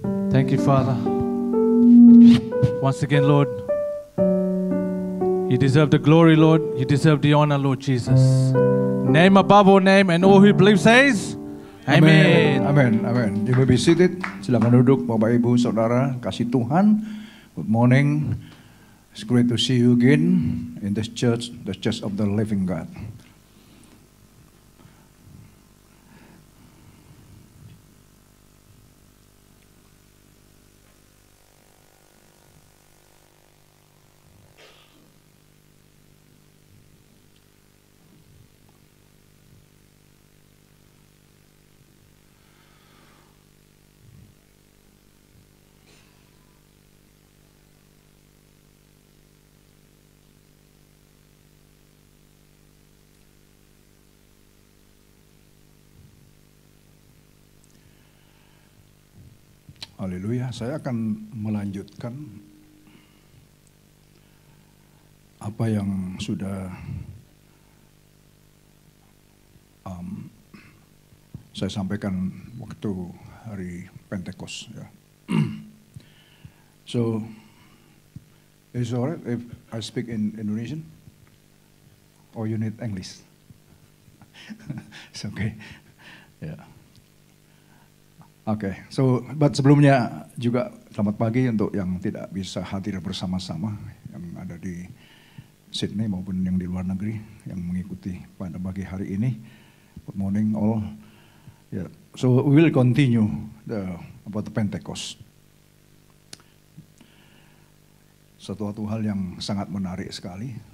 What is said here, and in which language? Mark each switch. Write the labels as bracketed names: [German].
[English] Thank you, Father. Once again, Lord, you deserve the glory, Lord. You deserve the honor, Lord Jesus. Name above all name, and all who believe says, Amen. Amen. Amen. You may be seated. [Indonesian] Silakan duduk, Bapak Ibu Saudara, kasih Tuhan. [English] Good morning. It's great to see you again in this church, the Church of the Living God. [Indonesian] Haleluya, saya akan melanjutkan apa yang sudah saya sampaikan waktu hari Pentecost. Ya. [English] So, is it alright if I speak in Indonesian? Or you need English? It's okay. Yeah. [Indonesian] Oke, [English] but [Indonesian] sebelumnya juga selamat pagi untuk yang tidak bisa hadir bersama-sama, yang ada di Sydney maupun yang di luar negeri yang mengikuti pada pagi hari ini. [English] Good morning all. Yeah. So we will continue about the Pentecost. [Indonesian] Suatu hal yang sangat menarik sekali.